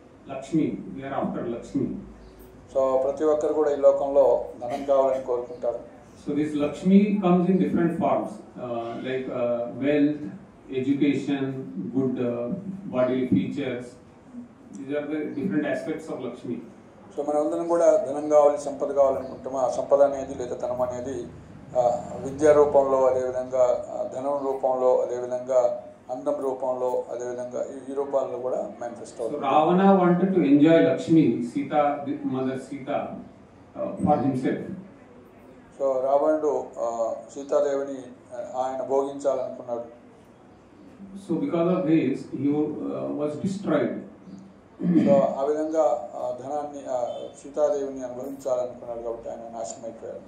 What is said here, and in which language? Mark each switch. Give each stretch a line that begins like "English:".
English: Lakshmi, we are after Lakshmi.
Telugu: So ప్రతి ఒక్కరు కూడా ఈ లోకంలో ధనం కావాలని కోరుకుంటారు.
English: So this Lakshmi comes in different forms, like wealth, education, good bodily features. These are the different aspects of Lakshmi.
Telugu: So మనందరం కూడా ధనం కావాలి, సంపద కావాలనుకుంటాము. ఆ సంపద అనేది లేదా ధనం అనేది విద్య రూపంలో, అదేవిధంగా ధనం రూపంలో, అదేవిధంగా అందం రూపంలో, అదేవిధంగా ఈ రూపాల్లో కూడా మేనిఫెస్ట్ అవుతుంది.
English: So Ravana wanted to enjoy Lakshmi, Sita, mother Sita, for himself.
Telugu: So రావణుడు సీతాదేవిని ఆయన భోగించాలనుకున్నాడు.
English: So because of this, he was destroyed.
Telugu: So ఆ విధంగా ధనాన్ని సీతాదేవిని అనుభవించాలనుకున్నాడు కాబట్టి ఆయన నాశనం అయిపోయాడు.